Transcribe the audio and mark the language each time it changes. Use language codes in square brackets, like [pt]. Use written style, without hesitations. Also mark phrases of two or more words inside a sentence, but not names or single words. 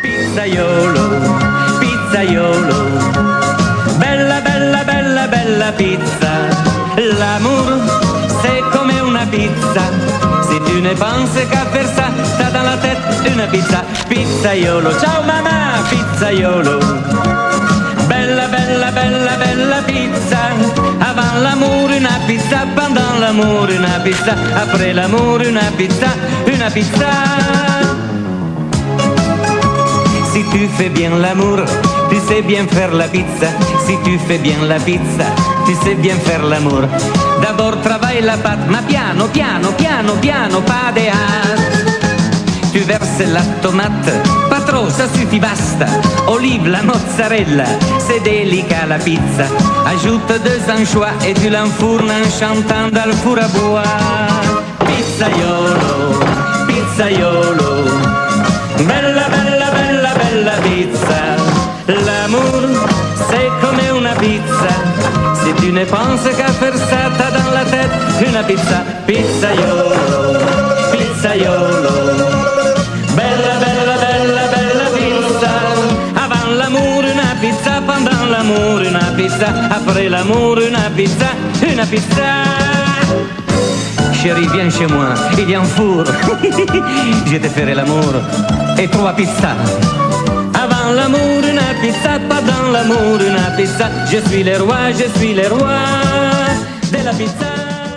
[it] pizzaiolo, pizzaiolo. Bella, bella, bella, bella pizza. [fr] L'amour, c'est comme [it] una pizza. [fr] Si tu ne penses qu'à faire ça, t'as dans la tête une pizza. [it] Pizzaiolo, ciao mamma, pizzaiolo. Bella, bella, bella, bella pizza. [fr] Avant l'amour, [it] una pizza. [fr] Pendant l'amour, [it] una pizza. [fr] Après l'amour, [it] una pizza, una pizza. [fr] Si tu fais bien l'amour, tu sais bien faire la pizza. Si tu fais bien la pizza, tu sais bien faire l'amour. D'abord travaille la pâte, [it] ma piano, piano, piano, piano, [fr] pas de hâte. Tu verses la tomate, pas trop, ça suffit, basta. Olive, la mozzarella, c'est délicat la pizza. Ajoute deux anchois et tu l'enfournes en chantant dans le four à bois. [it] Pizzaiolo, pizzaiolo. Bella, bella, bella, bella pizza. [fr] L'amour, c'est comme [it] una pizza. [fr] Si tu ne penses qu'à faire ça, t'as dans la tête une pizza. [it] Pizzaiolo, pizzaiolo. Bella, bella, bella, bella pizza. [fr] Avant l'amour, [it] una pizza. [fr] Pendant l'amour, [it] una pizza. [fr] Après l'amour, [it] una pizza, una pizza. [fr] Chérie, viens chez moi, il y a un four. Je te ferai l'amour et trois pizzas. Avant l'amour, [it] una pizza. [fr] Pendant l'amour, [it] una pizza. [fr] Je suis le roi de la pizza.